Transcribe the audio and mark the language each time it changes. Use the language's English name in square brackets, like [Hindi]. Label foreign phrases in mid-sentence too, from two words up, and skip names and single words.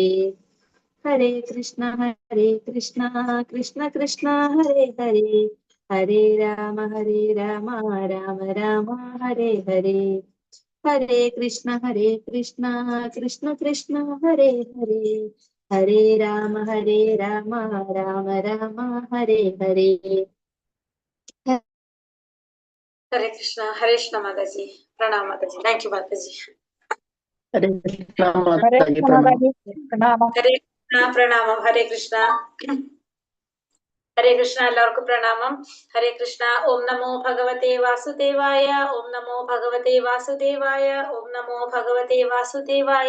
[Sanskrit] ഹരേ കൃഷ്ണ കൃഷ്ണ കൃഷ്ണ ഹരേ ഹരേ, ഹരേ രാമ രാമ രാമ ഹരേ ഹരേ. ഹരേ കൃഷ്ണ കൃഷ്ണ കൃഷ്ണ ഹരേ ഹരേ, ഹരേ രാമ രാമ രാമ ഹരേ ഹരേ. [Malayalam] ഹരേ കൃഷ്ണ മാതാജി. [Hindi] प्रणाम माताजी. [English] thank you [Malayalam] മാതാജി. ഹരേ കൃഷ്ണ മാതാജി പ്രണാമം. ഹരേ കൃഷ്ണ പ്രണാമം. ഹരേ കൃഷ്ണ. ഹരേ കൃഷ്ണ. എല്ലാവർക്കും പ്രണാമം. ഹരേ കൃഷ്ണ. [Sanskrit] ഓം നമോ ഭഗവതേ വാസുദേവായ, ഓം നമോ ഭഗവതേ വാസുദേവായ, ഓം നമോ ഭഗവതേ വാസുദേവായ.